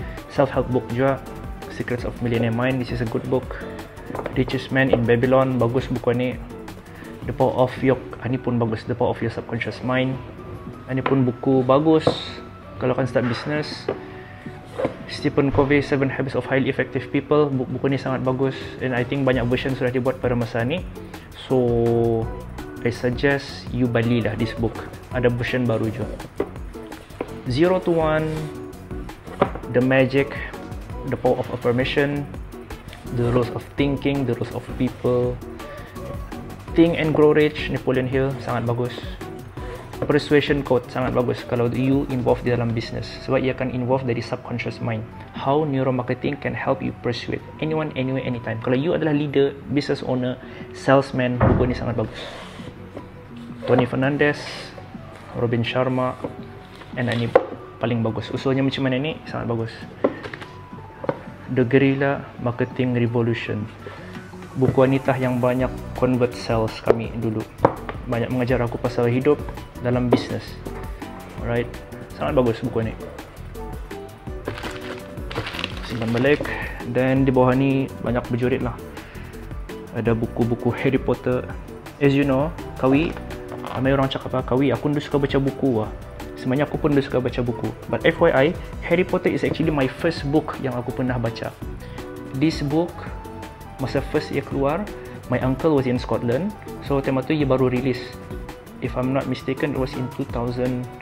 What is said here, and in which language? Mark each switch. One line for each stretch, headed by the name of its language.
English: Self-help book juga, Secrets of Millionaire Mind. This is a good book.
Malay: Richest Man in Babylon, bagus buku ni. The Power of Your, ini pun bagus. The Power of Your Subconscious Mind. Ini pun buku bagus kalau kan start business.
English: Stephen Covey, 7 Habits of Highly Effective People.
Malay: Buku ni sangat bagus,
English: and I think
Malay: banyak version sudah dibuat pada masa ni.
English: So I suggest you
Malay: belilah
English: this book.
Malay: Ada version baru juga. 0 to 1, The Magic, The Power of Affirmation, The Rules of Thinking, The Rules of People, Think and Grow Rich, Napoleon Hill, sangat bagus. Persuasion Code, sangat bagus kalau you involved di dalam business, sebab ia akan involve dari subconscious mind.
English: How neuromarketing can help you persuade anyone, anywhere, anytime.
Malay: Kalau you adalah leader, business owner, salesman, buku ini sangat bagus. Tony Fernandez, Robin Sharma, and ini paling bagus. Usulnya macam mana ni, sangat bagus. The Guerrilla Marketing Revolution, buku wanita yang banyak convert sales kami dulu. Banyak mengajar aku pasal hidup dalam bisnes. Alright, sangat bagus buku ni. Simpan balik. Dan di bawah ni banyak berjurit lah. Ada buku-buku Harry Potter.
English: As you know,
Malay: Kawi, ramai orang cakap Kawi, aku suka baca buku. Sebenarnya aku pun suka baca buku.
English: But FYI, Harry Potter is actually my first book
Malay: yang aku pernah baca.
English: This book,
Malay: masa first ia keluar,
English: my uncle was in Scotland, so
Malay: tema tu ia baru
English: release. If I'm not mistaken, it was in 2012.